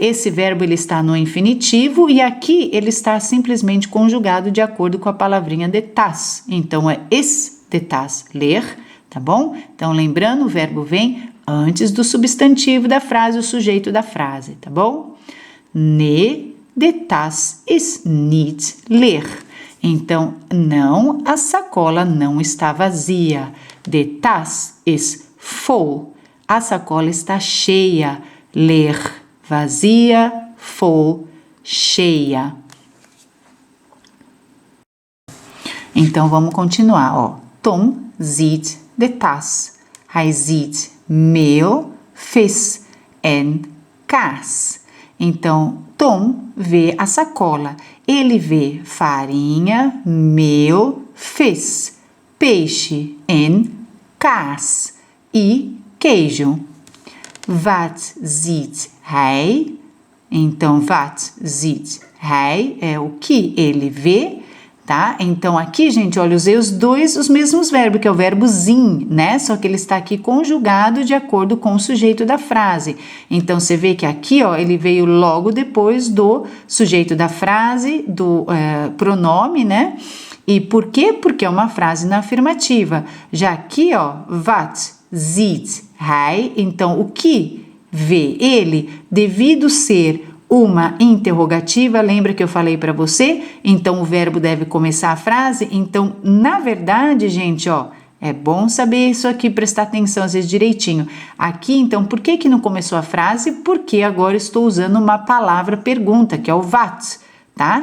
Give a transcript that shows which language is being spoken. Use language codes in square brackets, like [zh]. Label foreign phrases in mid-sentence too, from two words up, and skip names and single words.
[pt] esse verbo ele está no infinitivo e aqui ele está simplesmente conjugado de acordo com a palavrinha das. Então, é [nl] es das ler, [pt] tá bom? Então, lembrando, o verbo vem antes do substantivo da frase, o sujeito da frase, tá bom? [nl] Nee, das is niet leer. [pt] Então, não, a sacola não está vazia. [nl] Das is vol. [pt] A sacola está cheia. Leer, vazia, vol, cheia. Então, vamos continuar, ó. [nl] Tom ziet de tas. Hij ziet meel, vis en kaas. [pt] Então, Tom vê a sacola. Ele vê farinha, mel, vis, peixe [nl] en kaas [pt] e queijo. [nl] Wat ziet hij? [pt] Então, [nl] wat ziet hij [pt] é o que ele vê, tá? Então, aqui, gente, olha, usei os mesmos verbos, que é o verbo zien, né? Só que ele está aqui conjugado de acordo com o sujeito da frase. Então, você vê que aqui, ó, ele veio logo depois do sujeito da frase, do pronome, né? E por quê? Porque é uma frase na afirmativa. Já aqui, ó, [nl] wat ziet hij, [pt] então, o que vê ele, devido ser uma interrogativa, lembra que eu falei para você? Então, o verbo deve começar a frase. Então, na verdade, gente, ó, é bom saber isso aqui, prestar atenção às vezes direitinho. Aqui, então, por que não começou a frase? Porque agora estou usando uma palavra pergunta, que é o wat, tá?